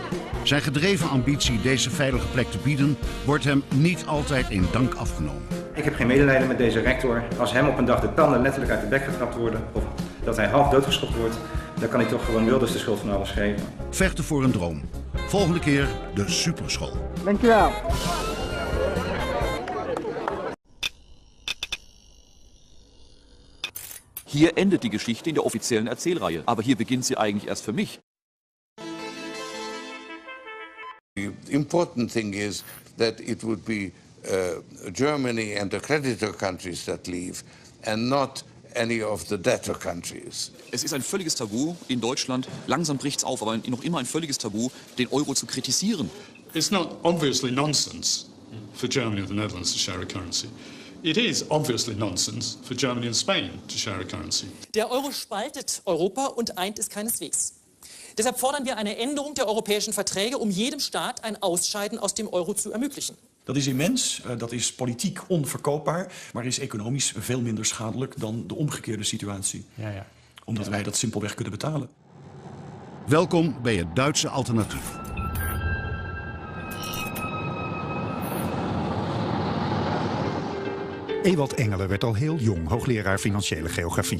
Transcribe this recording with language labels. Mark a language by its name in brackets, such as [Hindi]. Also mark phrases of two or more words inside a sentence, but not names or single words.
[Dutch] Zijn gedreven ambitie deze veilige plek te bieden wordt hem niet altijd in dank afgenomen. Ik heb geen medelijden met deze rector. Als hem op een dag de tanden letterlijk uit de bek getrapt worden of dat hij half doodgeschopt wordt, dan kan hij toch gewoon Wilders de schuld van alles geven. Vechten voor een droom. Volgende keer de superschool. Dankjewel. [German] Hier endet die Geschichte in der offiziellen Erzählreihe, aber hier beginnt sie eigentlich erst für mich. [English] The important thing is that it would be Germany and the creditor countries that leave and not any of the debtor countries. [German] Es ist ein völliges Tabu in Deutschland, langsam bricht es auf, aber noch immer ein völliges Tabu, den Euro zu kritisieren. [English] It's not obviously nonsense for Germany and the Netherlands to share a currency. It is obviously nonsense for Germany and Spain to share a currency. [German] Der Euro spaltet Europa und eint es keineswegs. Deshalb fordern wir eine Änderung der europäischen Verträge, um jedem Staat ein Ausscheiden aus dem Euro zu ermöglichen. [Dutch] Dat is immens, dat is politiek onverkoopbaar, maar is economisch veel minder schadelijk dan de omgekeerde situatie. Ja. Omdat wij dat simpelweg kunnen betalen. Welkom bij het Duitse alternatief. Ewald Engelen werd al heel jong hoogleraar financiële geografie.